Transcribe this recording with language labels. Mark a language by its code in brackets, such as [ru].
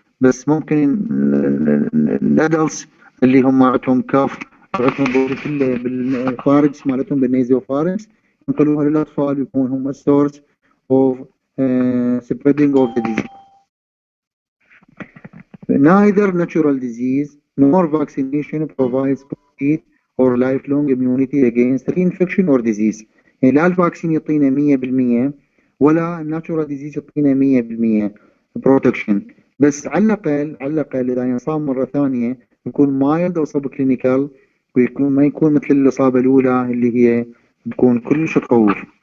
[ar] بس ممكن الادلتس اللي هم عندهم كاف، عندهم بورتيلا بالفاركس مالتهم بالنيزو فاركس، ينقلوها للأطفال يكون هم [en] source of spreading of the disease. Neither natural disease nor vaccination provides complete or lifelong immunity against reinfection or disease. [ar] يعني لا الفاكسين يعطينا 100% ولا الناتشورال ديزيز يعطينا 100% بروتكشن، بس على الأقل إذا ينصاب مرة ثانية يكون مايلد أو سب كلينيكال، ويكون ما يكون مثل الإصابة الأولى اللي هي تكون كلش تخوف.